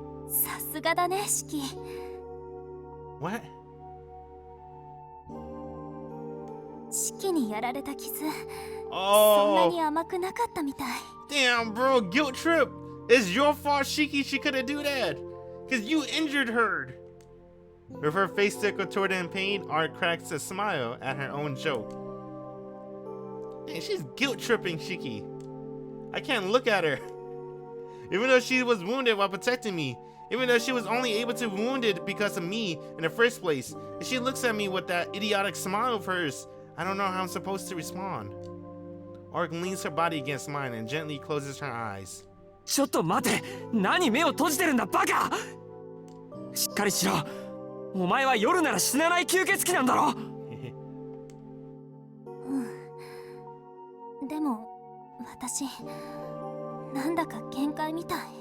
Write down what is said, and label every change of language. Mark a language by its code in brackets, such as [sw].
[ja] さすがだね、シキ。 [en] What? [ja] シキにやられた傷、 [en] Oh. [ja] そんなに甘くなかったみたい。 [en] Damn, bro, guilt trip. It's your fault, Shiki. She couldn't do that. Because you injured her. With her face still contorted in pain, Art cracks a smile at her own joke. Man, she's guilt tripping Shiki. I can't look at her. Even though she was wounded while protecting me. Even though she was only able to be wounded because of me in the first place. And she looks at me with that idiotic smile of hers. I don't know how I'm supposed to respond. Arc leans her body against mine and gently closes her eyes. [ja] ちょっと待て、何目を閉じてるんだバカ。しっかりしろ。お前は夜なら死なない吸血鬼なんだろ。でも私なんだか限界みたい。